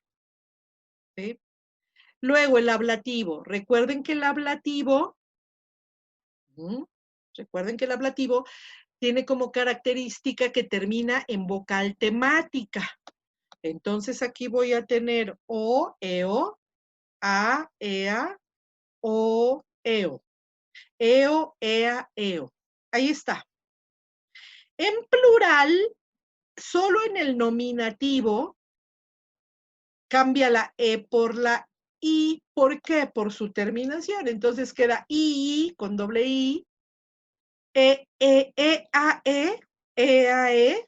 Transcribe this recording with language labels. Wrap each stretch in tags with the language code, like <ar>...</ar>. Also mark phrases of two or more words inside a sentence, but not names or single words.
<es>¿Sí? Luego, el ablativo. Recuerden que el ablativo tiene como característica que termina en vocal temática. Entonces aquí voy a tener o,</es> <la>eo, a, ea, o, eo. Eo, ea, eo.</la> <es>Ahí está. En plural, solo en el nominativo cambia la E por la I. ¿Por qué? Por su terminación. Entonces queda I con doble I, a, E.</es>